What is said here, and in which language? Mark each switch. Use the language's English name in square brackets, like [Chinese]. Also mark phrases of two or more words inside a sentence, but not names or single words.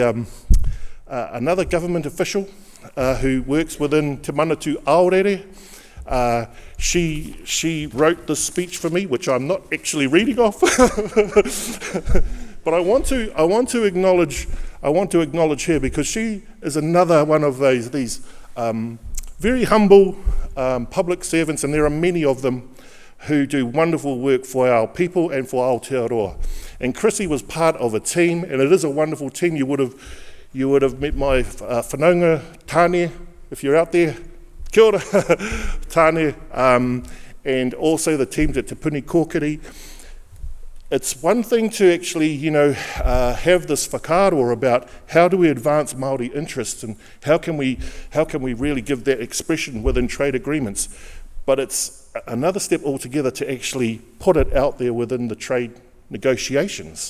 [English] another government official who works within Te Manatu Aorere, She wrote this speech for me, which I'm not actually reading off, but I want to acknowledge her because she is another one of these very humble public servants, and there are many of them who do wonderful work for our people and for Aotearoa. And Chrissy was part of a team, and it is a wonderful team. You would have met my whanaunga, Tāne, if you're out there. [Māori] Kia ora, Tāne, [English] and also the teams at Te Puni Kōkiri. It's one thing to actually, have this whakaaro about how do we advance Māori interests and how can we really give that expression within trade agreements. But it's another step altogether to actually put it out there within the trade negotiations